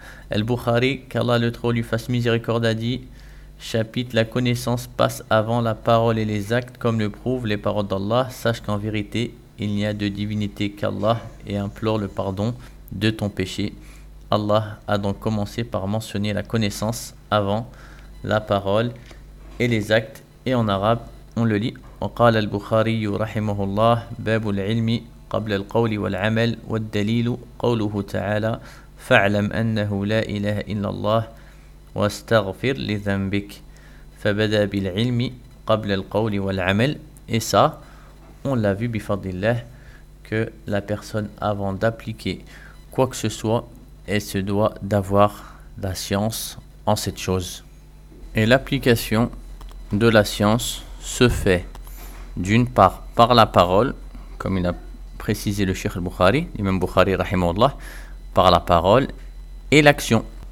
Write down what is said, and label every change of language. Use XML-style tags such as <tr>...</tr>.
<fr>Al-Bukhari, qu'Allah le trop lui fasse miséricorde, a dit, chapitre, la connaissance passe avant la parole et les actes, comme le prouvent les paroles d'Allah. Sache qu'en vérité, il n'y a de divinité qu'Allah et implore le pardon de ton péché. Allah a donc commencé par mentionner la connaissance avant la parole et les actes. Et en arabe, on le lit.</fr> <ar>وقال البخاري رحمه الله باب العلم قبل القول والعمل والدليل قوله تعالى فاعلم أنه لا إله إلا الله واستغفر لذنبك فبدأ بالعلم قبل القول والعمل.</ar> <fr>Et ça, on l'a vu bifadillah, que la personne avant d'appliquer quoi que ce soit, elle se doit d'avoir la science en cette chose. Et l'application de la science se fait d'une part par la parole, comme il a précisé le Cheikh al-Bukhari, l'imam Bukhari rahimahullah, par la parole et l'action.</fr>